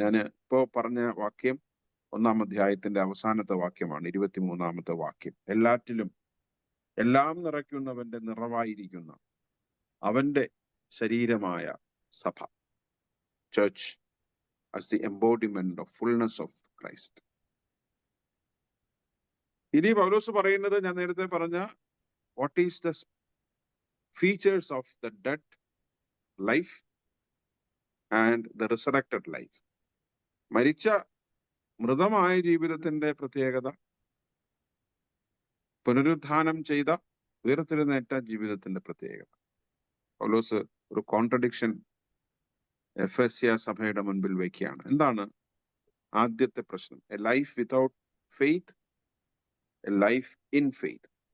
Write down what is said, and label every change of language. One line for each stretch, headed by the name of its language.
Malayalam: ഞാൻ ഇപ്പോ പറഞ്ഞ വാക്യം 1-ാം അധ്യായത്തിന്റെ അവസാനത്തെ വാക്യമാണ്, 23-ാമത്തെ വാക്യം. എല്ലാറ്റിലും എല്ലാം നിറയ്ക്കുന്നവന്റെ നിറവായിരിക്കുന്ന അവന്റെ ശരീരമായ സഭ, church
English: as the embodiment of fullness of Christ.
Malayalam: ഇനി പൗലോസ് പറയുന്നത്, ഞാൻ നേരത്തെ പറഞ്ഞ
English: what is the features of the dead life and the resurrected life.
Malayalam: മരിച്ച മൃതമായ ജീവിതത്തിന്റെ പ്രത്യേകത, പുനരുത്ഥാനം ചെയ്ത ഉയർത്തെഴുന്നേറ്റ ജീവിതത്തിന്റെ പ്രത്യേകത. പൗലോസ് ഒരു കോൺട്രഡിക്ഷൻ എഫെസ്യ സഭയുടെ മുൻപിൽ വയ്ക്കുകയാണ്. എന്താണ് ആദ്യത്തെ പ്രശ്നം?
English: A life without faith, a life in faith.